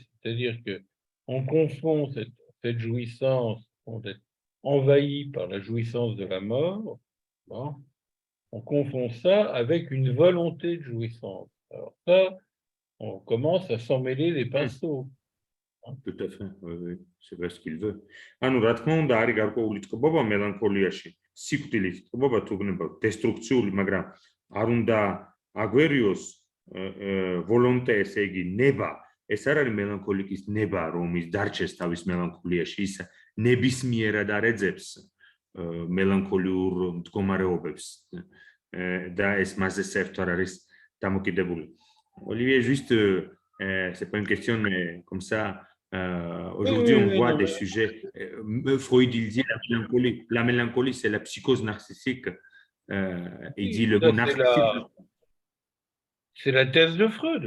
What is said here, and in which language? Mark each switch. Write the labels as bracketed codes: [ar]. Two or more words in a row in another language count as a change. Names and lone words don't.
[fr] C'est-à-dire que on confond cette jouissance d'être envahi par la jouissance de la mort. Bon, on confond ça avec une volonté de jouissance. Alors ça, on commence à s'emmêler les pinceaux. Tout à fait, oui, c'est vrai ce qu'il veut. [ka] ანუ რა თქმა უნდა არის გარკვეული წყობობა მელანქოლიაში, სიკვდილის წყობობა თუ გნება დესტრუქციული, მაგრამ არ უნდა აგვერიოს volonté, ესე იგი ნება, ეს არ არის მელანქოლიკის ნება, რომ ის დარჩეს თავის მელანქოლიაში, ის ნებისმიერად არ ეძებს მელანქოლიურ მდგომარეობებს და ეს მასზე საერთოდ არ არის დამოკიდებული. [fr] Olivier, juste, c'est pas une question, mais comme ça, aujourd'hui on voit des sujets. Freud, il dit la mélancolie, c'est la psychose narcissique. Il dit le mot narcissique. C'est la thèse de Freud.